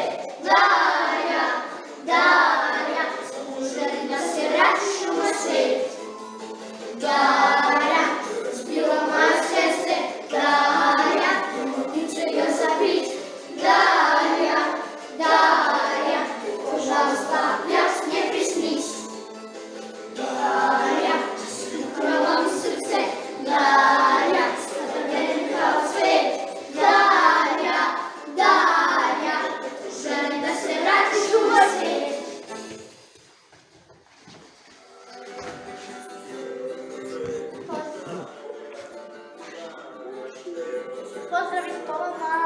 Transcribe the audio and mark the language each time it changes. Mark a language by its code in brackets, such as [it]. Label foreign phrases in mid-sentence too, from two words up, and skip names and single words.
[sr] Darja, Darja, želim da se vratiš u moj svet. Darja, zbila moje srce, Darja, ti će ga zabit. Darja, Darja, [ru] пожалуйста, опять мне приснись. [sr] Дарья, украла mi srce, Darja, skoro kao svet. Darja, Darja, želim da se vratiš u moj svet. Pozdrav iz Poloma.